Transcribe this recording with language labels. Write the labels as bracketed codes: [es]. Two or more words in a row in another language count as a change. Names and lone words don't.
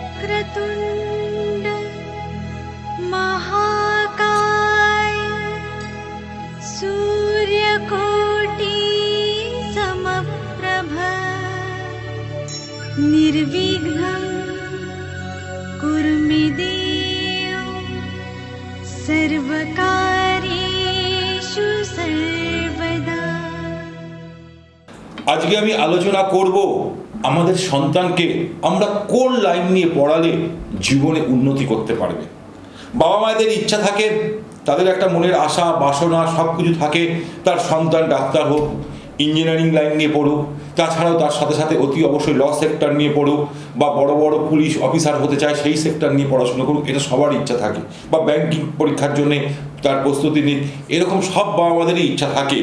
[sa] वक्रतुण्ड महाकाय सूर्यकोटि समप्रभ निर्विघ्नं कुरु मे देव सर्वकार्येषु सर्वदा। [bn] আজকে আমি আলোচনা করব আমাদের সন্তানকে আমরা কোন লাইন নিয়ে পড়ালে জীবনে উন্নতি করতে পারবে। বাবা মায়েদের ইচ্ছা থাকে, তাদের একটা মনের আশা বাসনা সব কিছু থাকে, তার সন্তান ডাক্তার হোক, [en] engineering line [bn] নিয়ে পড়ুক, তাছাড়াও তার সাথে সাথে অতি অবশ্যই [en] law sector [bn] নিয়ে পড়ুক, বা বড় বড় [en] police officer [bn] হতে চায় সেই সেক্টর নিয়ে পড়াশোনা করুক, এটা সবার ইচ্ছা থাকে, বা ব্যাংকিং পরীক্ষার জন্যে তার প্রস্তুতি নিক, এরকম সব বাবা মাদেরই ইচ্ছা থাকে।